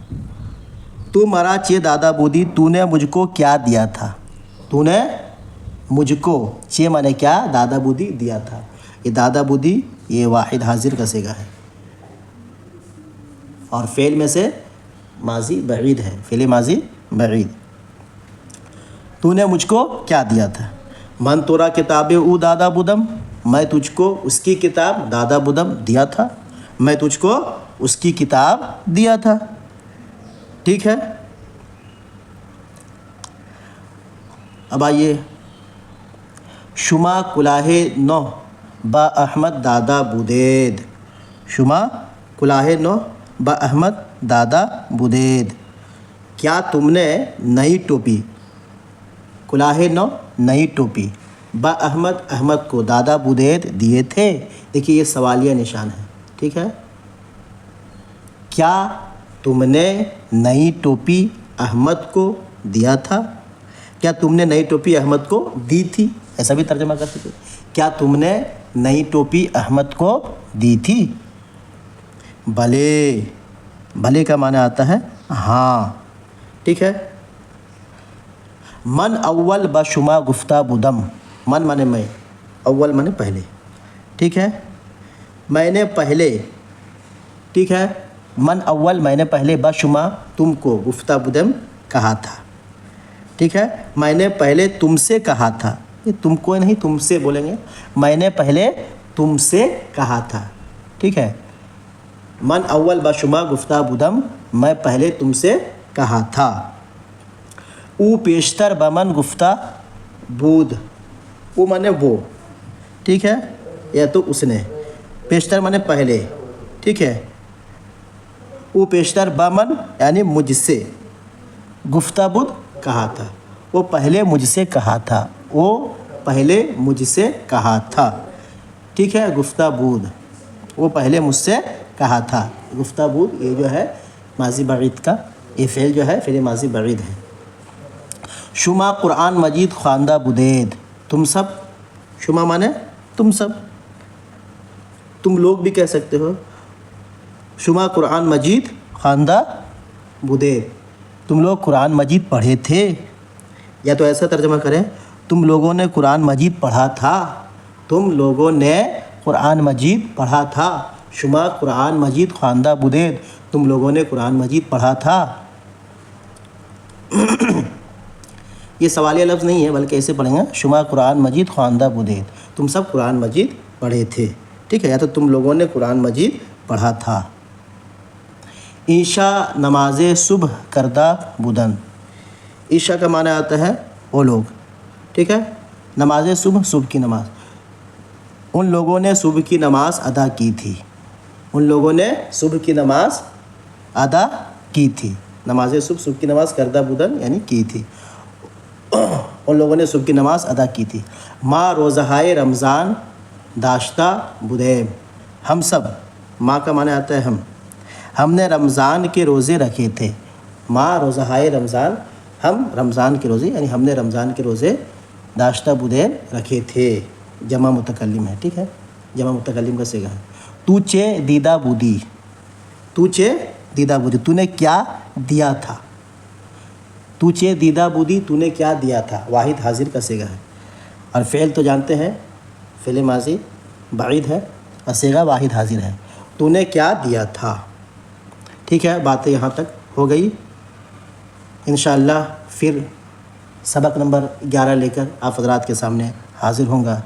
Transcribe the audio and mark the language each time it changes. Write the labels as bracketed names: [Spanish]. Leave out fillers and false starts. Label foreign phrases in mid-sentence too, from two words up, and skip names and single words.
[Persian] تو مرا چے دادا بودی، [Urdu] تو نے مجھ کو کیا دیا تھا، تو نے مجھ کو، چے مانے کیا، [Persian] دادا بودی [Urdu] دیا تھا، یہ [Persian] دادا بودی [Urdu] یہ واحد حاضر کا صیغہ ہے، اور فعل میں سے ماضی بعید ہے، فعل ماضی بعید۔ تو نے مجھ کو کیا دیا تھا؟ [Persian] من تورا کتاب او دادا بدم، [Urdu] میں تجھ کو اس کی کتاب [Persian] دادا بدم [Urdu] دیا تھا، میں تجھ کو اس کی کتاب دیا تھا، ٹھیک ہے۔ اب آئیے، [Persian] شما کلاہ نو با احمد دادا بودید، شما کلاہ نو با احمد دادا بودید، [Urdu] کیا تم نے نئی ٹوپی، [Persian] کلاہ نو [Urdu] نئی ٹوپی، [Persian] با احمد [Urdu] احمد کو [Persian] دادا بودید [Urdu] دیے تھے۔ دیکھیے یہ سوالیہ نشان ہے، ٹھیک ہے۔ کیا تم نے نئی ٹوپی احمد کو دیا تھا؟ کیا تم نے نئی ٹوپی احمد کو دی تھی؟ ایسا بھی ترجمہ کر سکتے، کیا تم نے نئی ٹوپی احمد کو دی تھی؟ بھلے، بھلے کا معنی آتا ہے ہاں، ٹھیک ہے۔ [Persian] من اول با شما گفتہ بدم، [Urdu] من مانے میں، اول مانے پہلے، ٹھیک ہے۔ میں نے پہلے، ٹھیک ہے، [Persian] من اول [Urdu] میں نے پہلے [Persian] با شما [Urdu] تم کو [Persian] گفتہ بدم [Urdu] کہا تھا، ٹھیک ہے۔ میں نے پہلے تم سے کہا تھا، یہ تم کو نہیں تم سے بولیں گے، میں نے پہلے تم سے کہا تھا، ٹھیک ہے۔ [Persian] من اول با شما گفتہ بدم، [Urdu] میں پہلے تم سے کہا تھا۔ [Persian] او پیشتر بمن گفتہ بود، [Urdu] او مانے وہ، ٹھیک ہے، یا تو اس نے، پیشتر مانے پہلے، ٹھیک ہے۔ [Persian] او پیشتر بمن [Urdu] یعنی مجھ سے، [Persian] گفتہ بود [Urdu] کہا تھا، وہ پہلے مجھ سے کہا تھا، وہ پہلے مجھ سے کہا تھا، ٹھیک ہے۔ [Persian] گفتہ بود، [Urdu] وہ پہلے مجھ سے کہا تھا، [Persian] گفتہ بود [Urdu] یہ جو ہے ماضی بعید کا، یہ فعل جو ہے فعل ماضی بعید ہے۔ [Persian] شما قرآن مجید خواندہ بودید، [Urdu] تم سب، شما مانے تم سب، تم لوگ بھی کہہ سکتے ہو۔ [Persian] شما قرآن مجید خواندہ بودید، [Urdu] تم لوگ قرآن مجید پڑھے تھے، یا تو ایسا ترجمہ کریں تم لوگوں نے قرآن مجید پڑھا تھا، تم لوگوں نے قرآن مجید پڑھا تھا۔ [Persian] شما قرآن مجید خواندہ بودید، [Urdu] تم لوگوں نے قرآن مجید پڑھا تھا۔ یہ سوالیہ لفظ نہیں ہے بلکہ ایسے پڑھیں گے، [Persian] شما قرآن مجید خواندہ بودید، [Urdu] تم سب قرآن مجید پڑھے تھے، ٹھیک ہے، یا تو تم لوگوں نے قرآن مجید پڑھا تھا۔ [Persian] عشاء نماز صبح کردہ بودن، [Urdu] عشاء کا معنی آتا ہے وہ لوگ، ٹھیک ہے، [Persian] نماز صبح، [Urdu] صبح کی نماز، ان لوگوں نے صبح کی نماز ادا کی تھی، ان لوگوں نے صبح کی نماز ادا کی تھی، [Persian] نماز صبح، [Urdu] صبح کی نماز [Persian] کردہ بودن [Urdu] یعنی کی تھی، ان لوگوں نے صبح کی نماز ادا کی تھی۔ [Persian] ما روزہائے رمضان داشتہ بودیم، [Urdu] ہم سب، ما کا معنی آتا ہے ہم نے رمضان کے روزے رکھے تھے، [Persian] ما روزہائے رمضان، [Urdu] ہم رمضان کے روزے یعنی ہم نے رمضان کے روزے [Persian] داشتہ بودیم [Urdu] رکھے تھے، جمع متکلم ہے، ٹھیک ہے، جمع متکلم کا صیغہ ہے۔ [Persian] تو چے دیدہ بودی، تو چے دیدہ بودی، [Urdu] تو نے کیا دیا تھا، [Persian] تو چے دیدہ بودی، [Urdu] تو نے کیا دیا تھا، واحد حاضر کا صیغہ ہے۔ اور فعل تو جانتے ہیں فعل ماضی بعید ہے اور صیغہ واحد حاضر ہے، تو نے کیا دیا تھا، ٹھیک ہے۔ باتیں یہاں تک ہو گئی، انشاءاللہ پھر سبق نمبر 11 لے کر آپ حضرات کے سامنے حاضر ہوں گا۔